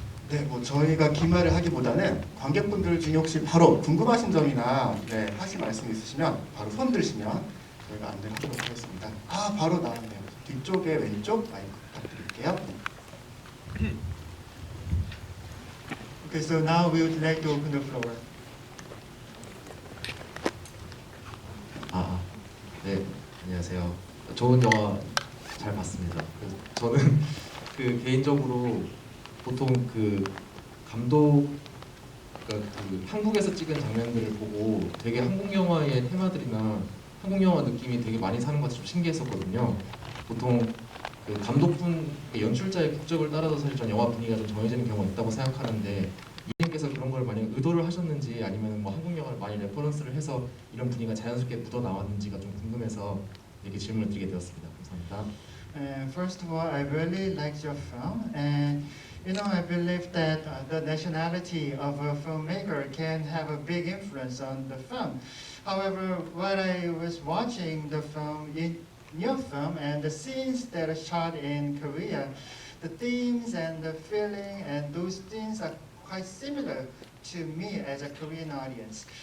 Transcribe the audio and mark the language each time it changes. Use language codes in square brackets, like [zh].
[ko] 네, 뭐 저희가 긴 말을 하기보다는 관객분들 중에 혹시 바로 궁금하신 점이나 하실 말씀 있으시면 바로 손 들시면 저희가 안내하도록 하겠습니다. 바로 나왔네요. 뒤쪽에 왼쪽 마이크 부탁드릴게요. [en] Okay, so now we would like to open the floor. [ko] 네, 안녕하세요. 좋은 영화 잘 봤습니다. 저는 개인적으로 보통 감독 한국에서 찍은 장면들을 보고 되게 한국 영화의 테마들이나 한국 영화 느낌이 되게 많이 사는 것 같아서 좀 신기했었거든요. 보통 그 감독분, 연출자의 국적을 따라서 사실 전 영화 분위기가 좀 정해지는 경우가 있다고 생각하는데 이님께서 그런 걸 만약 의도를 하셨는지 아니면 뭐 한국 영화를 많이 레퍼런스를 해서 이런 분위기가 자연스럽게 묻어 나왔는지가 좀 궁금해서 이렇게 질문을 드리게 되었습니다. 감사합니다. [en] First of all, I really liked your film, and I believe that the nationality of a filmmaker can have a big influence on the film. However, when I was watching the film, in your film, and the scenes that are shot in Korea, the themes and the feeling and those things are quite similar to me as a Korean audience.